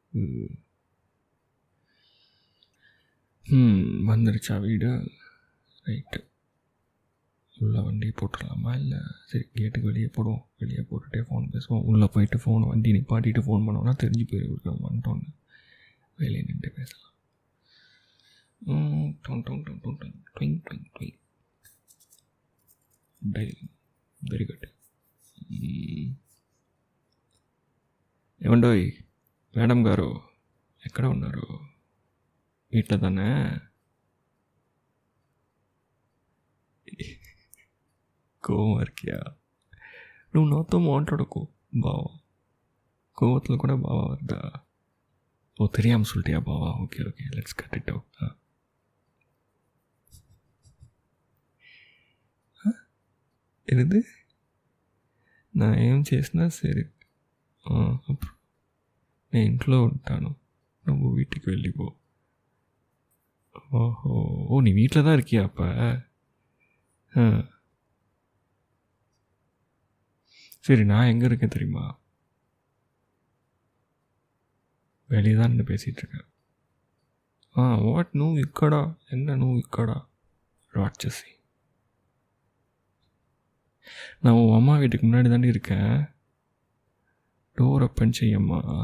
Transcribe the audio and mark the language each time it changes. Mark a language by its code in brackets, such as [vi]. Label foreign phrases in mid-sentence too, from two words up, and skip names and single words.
[ta] வந்துருச்சா வீடு? ரைட்டு, உள்ளே வண்டி போட்டுடலாமா? இல்லை, சரி, கேட்டுக்கு வெளியே போடுவோம். வெளியே போட்டுகிட்டே ஃபோன் பேசுவோம். உள்ளே போயிட்டு வண்டி நிப்பாட்டிட்டு ஃபோன் பண்ணோன்னா தெரிஞ்சு போயிருக்கோம் வந்துட்டோன்னு. வெளியே நின்று பேசலாம். [en] Very good. [te] ఏమండోయ్ మేడం గారు, ఎక్కడ ఉన్నారు? [ta] వీటిలో தானே? கோவம் இருக்கியா? [te] నువ్వు నాతో మాట్లాడకు బావా. [ta] கோவத்தில் கூட பாவா வருதா? ஓ, தெரியாமல் சொல்லிட்டியா பாவா? ஓகே, [en] let's cut it out. [ta] என்னது? [te] நான் ఏం చేసినా సరే. అప్పుడు నేను ఇంట్లో ఉంటాను, నువ్వు வீட்டுக்கு వెళ్ళిపో. [ta] ஓ, நீ வீட்டில் தான் இருக்கியா அப்போ? சரி, நான் எங்கே இருக்கேன் தெரியுமா? வெளியே தான் நின்று பேசிகிட்ருக்கேன். வாட், [te] నువ్వు ఇక్కడ? என்ன నువ్వు ఇక్కడ? [ta] ராட்சசி, நான் உன் அம்மா வீட்டுக்கு முன்னாடி தாண்டி இருக்கேன். [en] door open [ta] செய்யம்மா.